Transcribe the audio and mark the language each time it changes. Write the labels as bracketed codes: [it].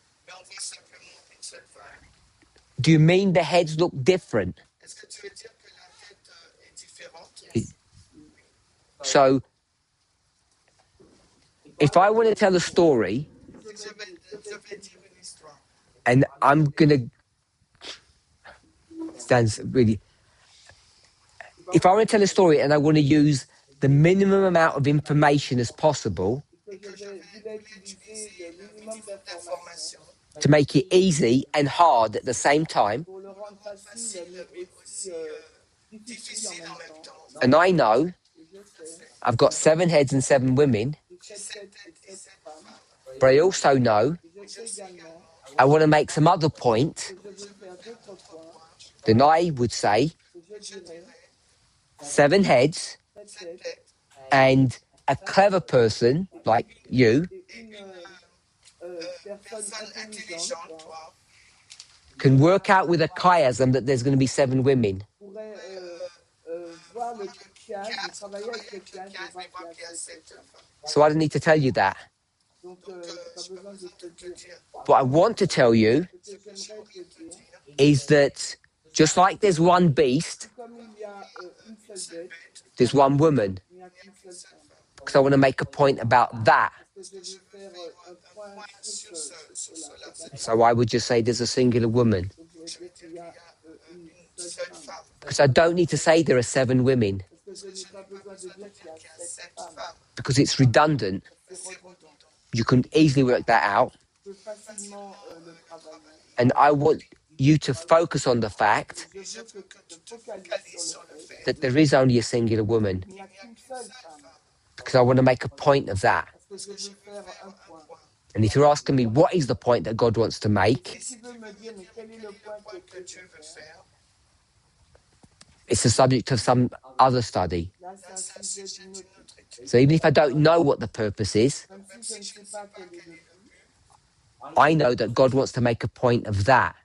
[fr] mais on voit simplement une seule femme. [en] Do you mean the heads look different? [fr] Est-ce que tu veux dire que la tête est différente? [en] So, if I want to tell a story [fr] Je vais dire une histoire. [en] and I'm going to stands really. If I want to tell a story and I want to use the minimum amount of information as possible [fr] que je voulais utiliser le minimum d'informations [en] to make it easy and hard at the same time, [fr] pour le rendre facile mais aussi difficile en même temps. [en] and I know [fr] Et je sais, [en] I've got 7 heads and 7 women, [fr] j'ai 7 têtes et 7 femmes. [en] but I also know [fr] Et je sais également [en] I want to make some other point, [fr] que je veux faire d'autres points. [en] then I would say [fr] Que je dirais [en] 7 heads [fr] 7 têtes [en] and a clever person like you [fr] et une personne intelligente toi, [en] can work out with a chiasm that there's going to be 7 women. [fr] pourrait voir le chiasme, travailler avec le chiasme et voir qu'il y a 7 femmes. [en] So I don't need to tell you that. [fr] Donc, pas besoin de te dire. [en] What I want to tell you [fr] Ce que j'aimerais te dire, [en] is that just like there's one beast, [fr] comme il y a une seule bête, [en] there's one woman. [fr] il n'y a qu'une seule femme. [en] Because I want to make a point about that. [fr] Parce que je veux faire un point sur cela. [en] So I would just say there's a singular woman. [fr] Donc, je vais dire qu'il y a une seule femme. [en] Because I don't need to say there are 7 women. [fr] Parce que je n'ai pas besoin de dire qu'il y a 7 femmes. [en] Because it's redundant. [fr] C'est redondant. [en] You can easily work that out. [fr] Je peux facilement le travailler. [en] And I want you to focus on the fact [fr] Je veux que tu te focalises sur le fait [en] that there is only a singular woman. [fr] qu'il n'y a qu'une seule femme. [en] Because I want to make a point of that. [fr] Parce que je veux faire un point. [en] And if you're asking me what is the point that God wants to make, [fr] Et tu veux me dire, mais quel est le point que tu veux faire? [en] it's the subject of some other study. [fr] Là, c'est un sujet d'une autre étude. [en] So even if I don't know what the purpose is, [fr] Même si je ne sais pas quel est le but, [en] I know that God wants to make a point of that.